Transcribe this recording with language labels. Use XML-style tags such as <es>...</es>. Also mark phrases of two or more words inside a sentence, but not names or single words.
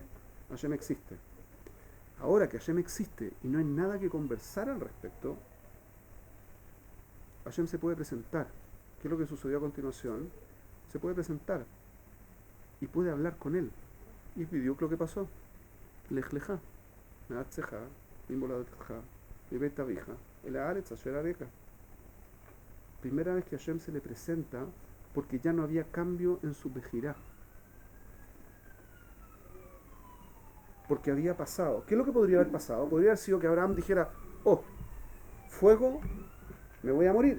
<es>Hashem existe. Ahora que Hashem existe y no hay nada que conversar al respecto, Hashem se puede presentar. ¿Qué es lo que sucedió a continuación? Se puede presentar y puede hablar con él. Y pidió lo que pasó.</es> <he>לך לך, מארצך, ממולדתך, מבית אביך, אל הארץ אשר אראך.</he> <es>Primera vez que Hashem se le presenta porque ya no había cambio en su bejirá. Porque había pasado. ¿Qué es lo que podría haber pasado? Podría haber sido que Abraham dijera, fuego, me voy a morir.</es>